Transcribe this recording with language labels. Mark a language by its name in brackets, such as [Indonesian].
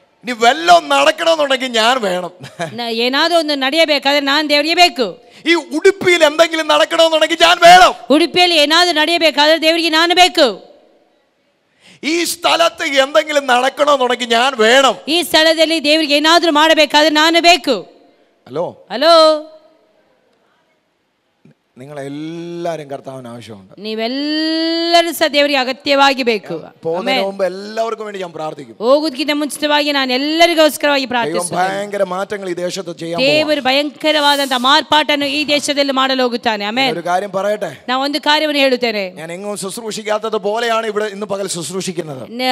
[Malayalam] ഇനി വല്ലതും നടക്കണമെന്നുണ്ടെങ്കിൽ ഞാൻ വേണം. [Kannada] ಏನಾದರೂ ಒಂದು ನಡೆಯಬೇಕಾದ್ರೆ ನಾನು ದೇವರಿಗೆ ಬೇಕು. [Malayalam] ഈ ഉടുപ്പിയിൽ എന്തെങ്കിലും നടക്കണമെന്നുണ്ടെങ്കിൽ ഞാൻ വേണം. [Kannada] ಉಡುಪಿಯಲ್ಲಿ ಏನಾದರೂ ನಡೆಯಬೇಕಾದ್ರೆ ದೇವರಿಗೆ ನಾನು ಬೇಕು. [Malayalam] ഈ സ്ഥലത്ത് എന്തെങ്കിലും നടക്കണമെന്നുണ്ടെങ്കിൽ ഞാൻ വേണം. [Kannada] ಈ ಸ್ಥಳದಲ್ಲಿ ದೇವರಿಗೆ ಏನಾದರೂ ಮಾಡಬೇಕಾದ್ರೆ ನಾನು ಬೇಕು. [Malayalam] ഹലോ, നിങ്ങളെല്ലാരും കർത്താവിന് ആവശ്യമുണ്ട്. [Kannada] ನೀವೆಲ್ಲರೂ ಸಹ ದೇವರಿಗೆ ಅಗತ್ಯವಾಗಿ ಬೇಕು. [Malayalam] പോകുന്നതിന് മുമ്പ് എല്ലാവർക്കും വേണ്ടി ഞാൻ പ്രാർത്ഥിക്കും. [Kannada] ಹೋಗುವುದಕ್ಕಿಂತ ಮುಂಚಿತವಾಗಿ ನಾನು ಎಲ್ಲರಿಗೋಸ್ಕರವಾಗಿ ಪ್ರಾರ್ಥಿಸುತ್ತೇನೆ. [Malayalam] ഭയങ്കര മാറ്റങ്ങൾ ഈ ദേശത്ത് ചെയ്യാൻ [Kannada] ದೇವರು ಭಯಂಕರವಾದಂತಹ ಮಾರ್ಪಾಟನ್ನು ಈ ದೇಶದಲ್ಲಿ ಮಾಡಲು ಹೋಗುತ್ತಾನೆ. ಆಮೆನ್. [Malayalam] ഒരു കാര്യം പറയട്ടെ. [Kannada] ನಾನು ಒಂದು ಕಾರ್ಯವನ್ನು ಹೇಳುತ್ತೇನೆ. [Malayalam] ഞാൻ എങ്ങും ശുശ്രൂഷിക്കാത്തത് പോലെയാണ് ഇവിടെ ഇന്ന് പകൽ ശുശ്രൂഷിക്കുന്നത്.